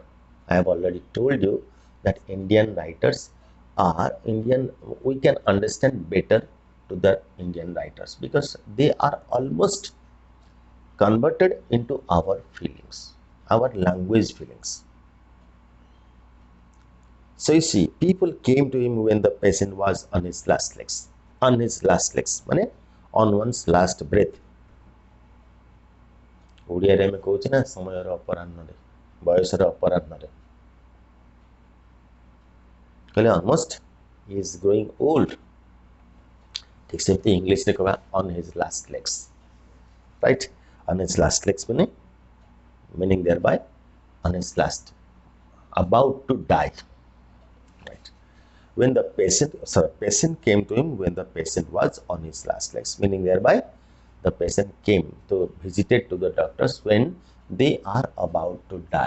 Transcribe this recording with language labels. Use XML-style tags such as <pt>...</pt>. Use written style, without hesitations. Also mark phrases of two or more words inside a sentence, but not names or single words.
<en>I have already told you that Indian writers are Indian, we can understand better to the Indian writers because they are almost converted into our feelings, our language feelings. So you see, people came to him when the patient was on his last legs. On his last legs, माने on one's last breath.</en> <or>ଓଡ଼ିଆରେ ଆମେ କହୁଛେ ନା ସମୟର ଅପରାହ୍ନରେ ବୟସର ଅପରାହ୍ନରେ କହିଲେ</or> <en>almost he is growing old.</en> <or>ଠିକ ସେମିତି ଇଂଲିଶରେ କହିବା</or> <en>on his last legs, right? On his last legs meaning thereby on his last, about to die. When the patient came to him when the patient was on his last legs, meaning thereby the patient visited to the doctors when they are about to die.</en>